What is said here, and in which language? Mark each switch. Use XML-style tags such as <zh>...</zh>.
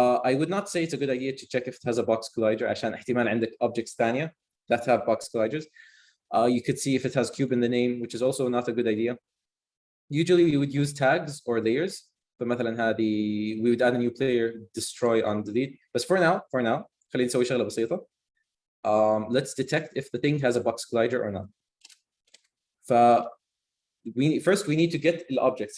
<en>I would not say it's a good idea to check if it has a box collider</en> <ar>عشان احتمال عندك</ar> <en>objects</en> <ar>ثانية</ar> <en>that have box colliders. You could see if it has cube in the name, which is also not a good idea. Usually we would use tags or layers.</en> <ar>فمثلا هذه</ar> <en>we would add a new player, destroy on delete. But for now</en> <ar>خلينا نسوي شغلة بسيطة.</ar> <en>Let's detect if the thing has a box collider or not. First we need to get the objects.</en>